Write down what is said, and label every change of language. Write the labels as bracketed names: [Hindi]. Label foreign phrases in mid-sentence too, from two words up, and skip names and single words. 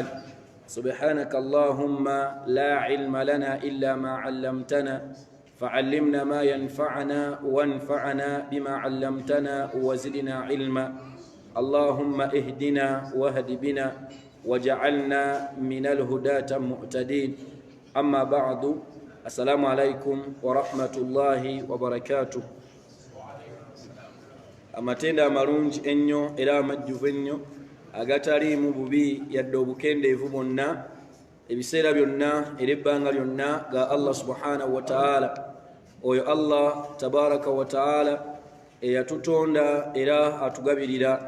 [Arabic] سبحانك اللهم لا علم لنا إلا ما علمتنا، فعلمنا ما ينفعنا وانفعنا بما علمتنا وزدنا علما. اللهم اهدنا واهد بنا وجعلنا من الهداة مهتدين. أما بعد، السلام عليكم ورحمة الله وبركاته. [Ganda] amatenda amalungi ennyo era amajjuvu ennyo agataliimu bubi yadde obukendeevu bwonna, ebiseera byonna era ebbanga lyonna ga [Arabic] الله سبحانه وتعالى. [Ganda] Oyo [Arabic] الله تبارك وتعالى [Ganda] eyatutonda era atugabirira.